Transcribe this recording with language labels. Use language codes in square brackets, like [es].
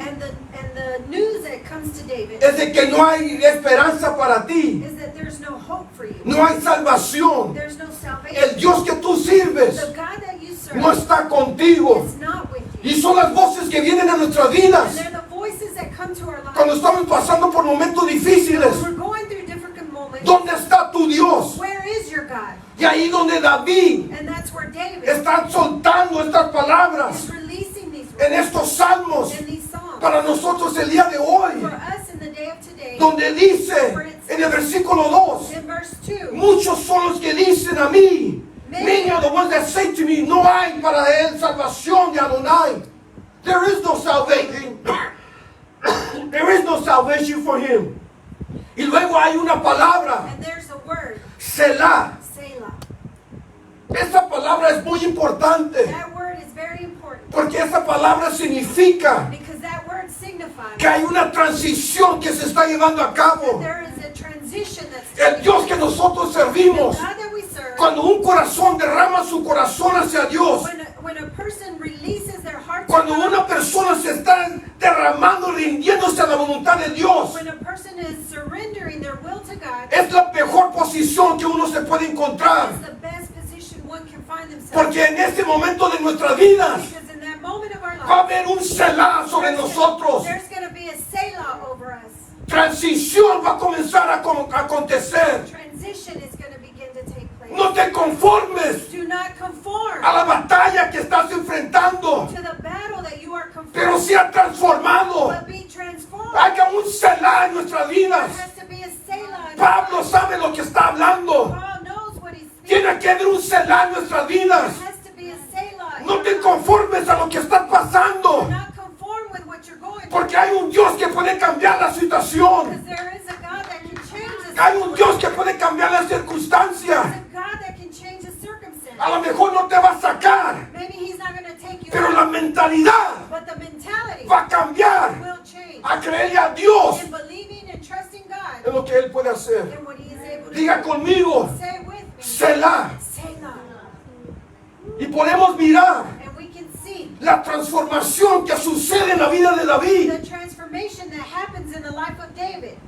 [en] And the news that comes to David [es] es de que no hay esperanza para ti, [en] is that there's no hope for you. [es] no hay salvación. [en] There's no [es] El [en] salvation. [es] Dios que tú sirves [en] The God that you serve [es] no está contigo. [en] is not with you. [es] Y son las voces que vienen a nuestras [en] And [es] vidas [en] they're the voices that come to our [es] cuando [en] lives. [es] estamos pasando por momentos difíciles. [en] When we're going through difficult moments, [es] ¿Dónde está tu Dios? [en] where is your God? [es] Y ahí donde David [en] And that's where David [es] está soltando estas palabras [en] is releasing these [es] en [en] words [es] estos salmos [en] and these songs [es] para nosotros el día de hoy, [en] for us in the day of today. [es] donde dice en el versículo 2, [en] In verse 2, [es] muchos son los que dicen a mí, [en] many are the ones that say to me, [es] no hay para él salvación de Adonai. [en] There is no salvation. There is no salvation for him. [es] Y luego hay una palabra, [en] and there's a word, [es] Selah. [en] Selah. [es] Esa palabra es muy importante [en] That word is very important [es] porque esa palabra significa [en] because that word signifies [es] que hay una transición que se está llevando a [en] that [es] cabo. [en] there is a transition that's [es] El Dios que nosotros servimos, [en] the God that we serve. [es] cuando un corazón derrama su corazón hacia Dios, [en] When a person releases their heart to [es] cuando [en] God, [es] una persona se está derramando, rindiéndose a la voluntad de Dios, [en] when a person is surrendering their will to God, [es] es la mejor posición que uno se puede encontrar. [en] it's the best position one can find themselves. [es] Porque en este momento de nuestras vidas [en] Because in that moment of our [es] va a [en] life, [es] haber un Selah sobre nosotros. [en] there's going to be a Selah over us. [es] Transición va a comenzar a acontecer. [en] Transition is going to begin to take place. [es] No te conformes [en] Do not conform [es] a la batalla que estás enfrentando, [en] to the battle that you are [es] pero [en] confronting, [es] sea transformado. [en] but be transformed. [es] Haga un Selah en nuestras [en] There [es] vidas. [en] has to be a Selah. [es] Pablo sabe lo que está hablando. [en] Paul knows what he's speaking. [es] Tiene que haber un Selah en nuestras vidas. [en] There has to be a Selah. in [es] No [en] your [es] te [en] life. [es] conformes a lo que está pasando, [en] Do not conform with what you're going through. [es] porque hay un Dios que puede cambiar la situación. [en] Because there is a God that can change the [es] Hay un Dios que [en] situation. [es] puede cambiar la circunstancia. [en] There's a God that can change the circumstance. [es] A lo mejor no te va a sacar, [en] Maybe he's not going to take you [es] pero [en] out, [es] la mentalidad [en] but the mentality [es] va a cambiar [en] will change. [es] a creerle a Dios [en] In believing and trusting God [es] en lo que Él puede hacer. [en] and what he is able to [es] Diga [en] do. [es] conmigo, [en] Say it with me. [es] Selah. [en] Selah. [es] Y podemos mirar [en] And we can see [es] la transformación que sucede en la vida de David [en] the transformation that happens in the life of David